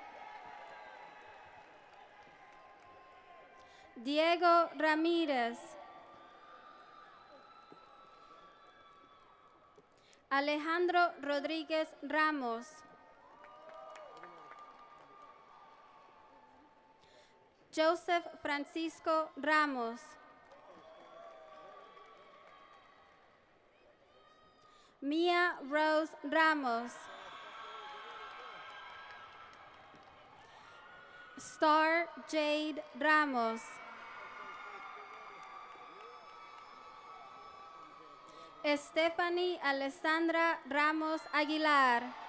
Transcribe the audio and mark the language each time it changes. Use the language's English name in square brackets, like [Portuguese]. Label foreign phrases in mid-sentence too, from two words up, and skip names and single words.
[English] Diego Ramirez. Alejandro Rodríguez Ramos. Joseph Francisco Ramos. Mia Rose Ramos. Star Jade Ramos. Stephanie Alessandra Ramos Aguilar.